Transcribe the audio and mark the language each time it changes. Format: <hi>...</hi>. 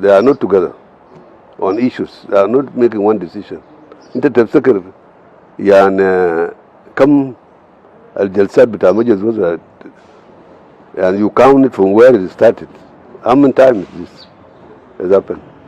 <en>They are not together on issues. They are not making one decision.</en> <ar>انت تفتكر يعني كم الجلسات بتاع مجلس الوزراء، يعني</ar> <en>you count it from where it started. How many times this has happened?</en>